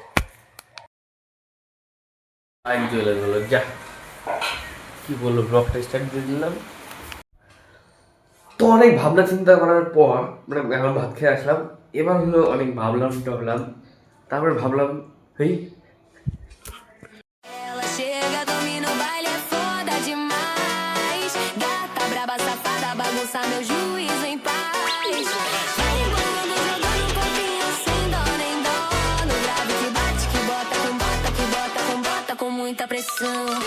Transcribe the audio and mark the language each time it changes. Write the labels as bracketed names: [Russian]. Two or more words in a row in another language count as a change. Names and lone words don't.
[Bangla] চলে গেলো, যা কি বললো, ব্লগটা স্টার্ট দিয়ে দিলাম। তো অনেক ভাবনা চিন্তা করার পর মানে এখন ভাত খেয়ে আসলাম, এবার হলো অনেক ভাবলাম টবলাম, তারপরে ভাবলাম হেই [Portuguese] Ela chega, domina o baile, é foda demais. Gata, braba, safada, bagunça meu juízo em paz. Vai embolando, jogando copinho sem dó nem dó. No grave que bate, que bota com bota, que bota com bota, com muita pressão.